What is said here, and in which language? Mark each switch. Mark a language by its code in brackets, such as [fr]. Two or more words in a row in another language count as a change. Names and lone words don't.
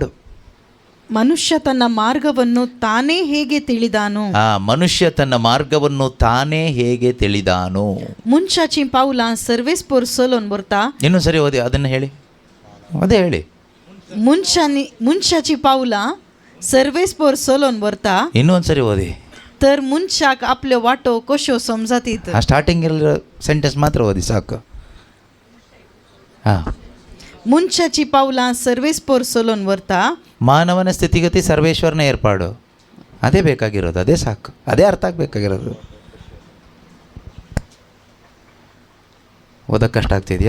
[kn] ಮನುಷ್ಯ ತನ್ನ ಮಾರ್ಗವನ್ನು ತಾನೇ ಹೇಗೆ ತಿಳಿದಾನು. [kok] ಮುಂಚಾಚಿ ಪಾವುಲ ಸರ್ವೇಸ್ಪೋರ್ ಸೋಲೋನ್ ಬರ್ತಾ. [kn] ಇನ್ನೊಂದು ಸರಿ ಓದಿ, ಅದನ್ನು ಹೇಳಿ. ಅದೇ ಹೇಳಿ. [kok] ಮುಂಚಾಚಿ ಪಾವುಲ सर्वेस्पोर सोलोन ಬರ್ತಾ. [kn] ಇನ್ನೊಂದು ಸರಿ ಓದಿ. [kok] तर मुंचाक आपले वाटो कशो समजातीत. [kn] ಸ್ಟಾರ್ಟಿಂಗ್ ಇರೋ ಸೆಂಟೆನ್ಸ್ ಮಾತ್ರ ಓದಿ ಸಾಕು. [kok] ಮುಂಚಾಚಿ ಪಾವುಲ ಸರ್ವೇಸ್ಪೋರ್ ಸೋಲೋನ್ ಬರ್ತಾ. [kn] ಮಾನವನ ಸ್ಥಿತಿಗತಿ ಸರ್ವೇಶ್ವರನ ಏರ್ಪಾಡು. ಅದೇ ಬೇಕಾಗಿರೋದು, ಅದೇ ಸಾಕು, ಅದೇ ಅರ್ಥ ಆಗಬೇಕಾಗಿರೋದು. ಓದಕ್ಕೆ ಕಷ್ಟ ಆಗ್ತಿದ್ಯಾ?